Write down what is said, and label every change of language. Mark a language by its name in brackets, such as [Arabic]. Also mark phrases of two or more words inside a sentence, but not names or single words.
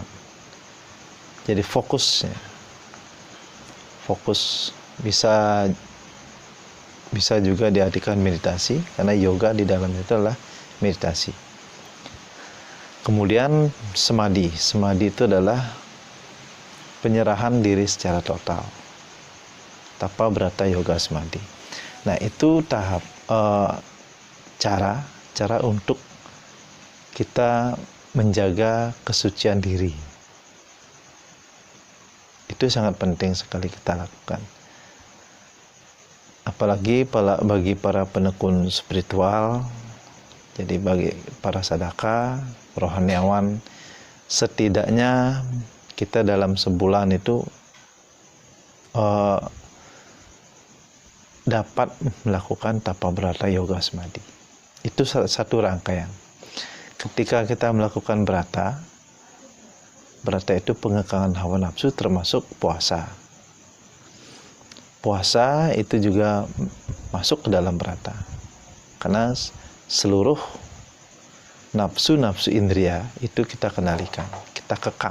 [Indonesian] Jadi fokus bisa juga diartikan meditasi, karena yoga di dalamnya itu adalah meditasi. Kemudian samadhi itu adalah penyerahan diri secara total. Tapa, brata, yoga, samadhi. Nah, itu tahap cara untuk kita menjaga kesucian diri. Itu sangat penting sekali kita lakukan. Apalagi bagi para penekun spiritual, jadi bagi para sadaka, rohaniawan, setidaknya kita dalam sebulan itu dapat melakukan tapa, brata, yoga, samadhi. Itu satu rangkaian. Ketika kita melakukan brata itu pengekangan hawa nafsu, termasuk puasa. Puasa itu juga masuk ke dalam brata, karena seluruh nafsu indria itu kita kendalikan, kita kekang.